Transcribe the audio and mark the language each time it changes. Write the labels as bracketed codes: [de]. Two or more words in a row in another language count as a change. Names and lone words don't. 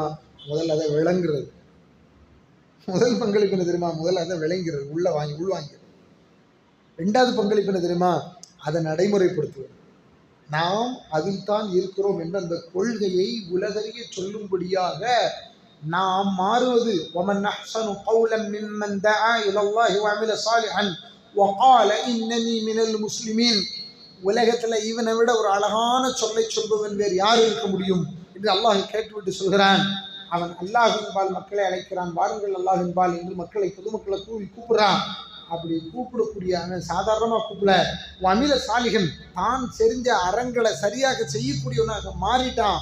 [ta] முதல்ல அதை விளங்குறது. முதல் பங்களிப்பு என்ன தெரியுமா? முதல்ல அதை விளங்கிறது, உள்வாங்கிறது. ரெண்டாவது பங்களிப்பு என்ன தெரியுமா? அதை நடைமுறைப்படுத்துவது. நாம் அதில் தான் இருக்கிறோம் என்ற அந்த கொள்கையை உலகறிய சொல்லும்படியாக நாம் மாறுவது. [ar] وَمَنْ أَحْسَنُ قَوْلًا مِمَّنْ دَعَا إِلَى اللَّهِ وَعَمِلَ صَالِحًا وَقَالَ إِنَّنِي مِنَ الْمُسْلِمِينَ. [ta] உலகத்துல இவனை விட ஒரு அழகான சொல்லை சொல்பவன் வேறு யார் இருக்க முடியும் என்று அல்லாஹ் கேட்டுவிட்டு சொல்கிறான், அவன் அல்லாஹ்வின்பால் மக்களை அழைக்கிறான், வாருங்கள் அல்லாஹ்வின்பால் என்று மக்களை பொதுமக்களை கூப்பிடுறான். அப்படி கூப்பிடக்கூடிய அவன் சாதாரணமாக கூப்பிட [ar] عمل صالحا [ta] தான் செறிஞ்ச அறங்களை சரியாக செய்யக்கூடியவனாக மாறிட்டான்.